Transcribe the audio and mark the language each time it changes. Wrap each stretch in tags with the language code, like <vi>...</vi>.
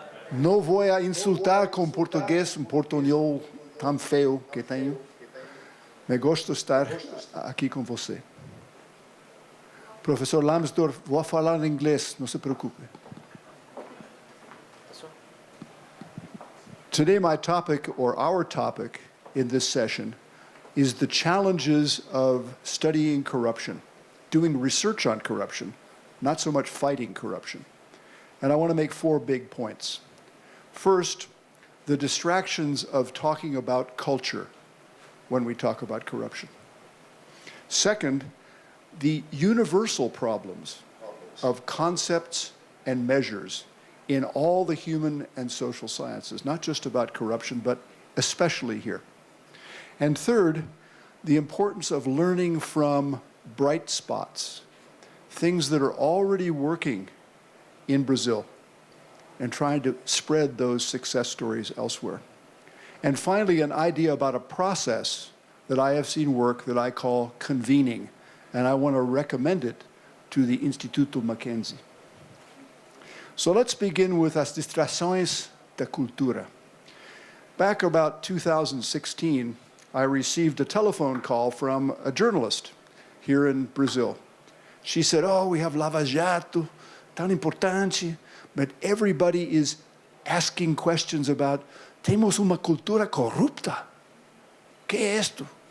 <pt>Não vou insultar com português, um portunhol tão feio que tenho. Me gosto de estar aqui com você. Professor Lambsdorff, vou falar em inglês, não se preocupe.</pt> <en>Today my topic, or our topic in this session, is the challenges of studying corruption, doing research on corruption, not so much fighting corruption. And I want to make 4 big points. First, the distractions of talking about culture when we talk about corruption. Second, the universal problems of concepts and measures in all the human and social sciences, not just about corruption, but especially here. And third, the importance of learning from bright spots, things that are already working in Brazil, and trying to spread those success stories elsewhere. And finally, an idea about a process that I have seen work that I call convening, and I want to recommend it to the Instituto Mackenzie. So let's begin with</en> <pt>as distrações da cultura.</pt> <en>Back about 2016, I received a telephone call from a journalist here in Brazil. She said, "Oh, we have Lava Jato,</en> <pt>tão importante,</pt> <en>but everybody is asking questions about,</en> <pt>temos uma cultura corrupta? Que é isto?</pt>